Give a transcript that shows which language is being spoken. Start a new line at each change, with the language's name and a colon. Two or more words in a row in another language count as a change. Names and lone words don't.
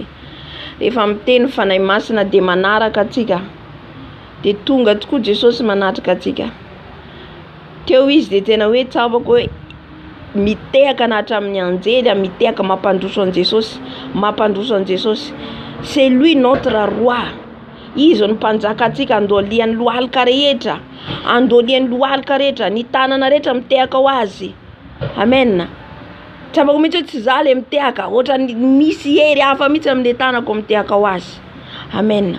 Malagasy: Rehefa miteny fanahy masina de manaraka atsika. De tonga tokoa Jesosy manatrika atsika. Teo izy de tena hoe tsapako hoe mitehaka na hatramin'ny anjely mitehaka mampandroso an Jesosy, mampandroso an Jesosy.
French: C'est lui notre roi.
Malagasy: Izy ny mpanjaka atsika andolian'ny lohalika rehetra, andolian'ny lohalika rehetra, ny tanana rehetra mitehaka ho azy. Amen. Tsapako mihitsy tsy za le mitehaka, ohatra misy hery hafa mihitsy amin'le tanako mitehaka ho azy. Amen.